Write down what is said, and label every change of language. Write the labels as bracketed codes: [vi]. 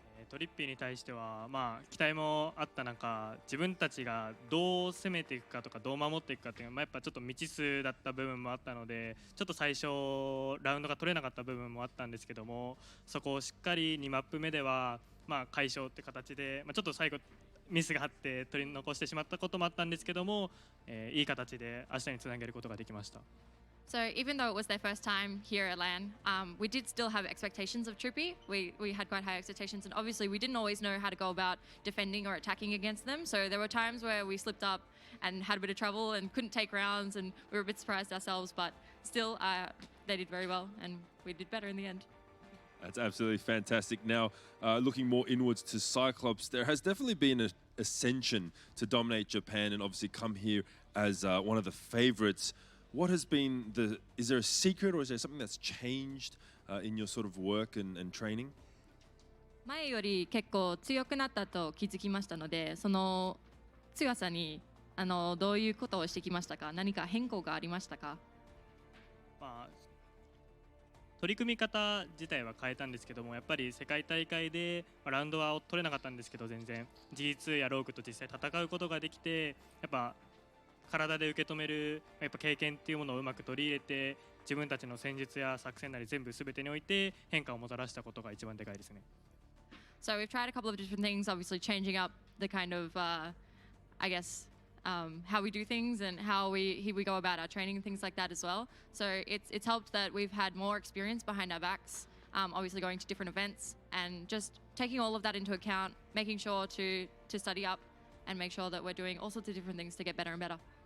[ja] トリッピーに対しては、期待もあった中、自分たちがどう攻めていくかとかどう守っていくかっていうのは、やっぱちょっと未知数だった部分もあったので、ちょっと最初ラウンドが取れなかった部分もあったんですけども、そこをしっかり2マップ目では解消って形で、ちょっと最後ミスがあって取り残してしまったこともあったんですけども、いい形で明日につなげることができました。 [en] So even though it was their first time here at LAN, we did still have expectations of Trippy. We had quite high expectations, and obviously we didn't always know how to go about defending or attacking against them. So there were times where we slipped up and had a bit of trouble and couldn't take rounds, and we were a bit surprised ourselves, but still they did very well, and we did better in the end. That's absolutely fantastic. Now, looking more inwards to CYCLOPS, there has definitely been an ascension to dominate Japan and obviously come here as one of the favorites. What has been is there a secret, or is there something that's changed in your sort of work and training? [ja] 前より結構強くなったと気づきましたので、その強さにどういうことをしてきましたか？何か変更がありましたか？取り組み方自体は変えたんですけども、やっぱり世界大会でラウンドは取れなかったんですけど、全然 G2 やローグと実際戦うことができて、やっぱ体で受け止めるやっぱ経験っていうものをうまく取り入れて、自分たちの戦術や作戦なり全部全てにおいて変化をもたらしたことが一番でかいですね。 [en] So we've tried a couple of different things, obviously changing up the kind of, I guess, how we do things and how we go about our training and things like that as well. So it's helped that we've had more experience behind our backs, obviously going to different events and just taking all of that into account, making sure to study up and make sure that we're doing all sorts of different things to get better and better.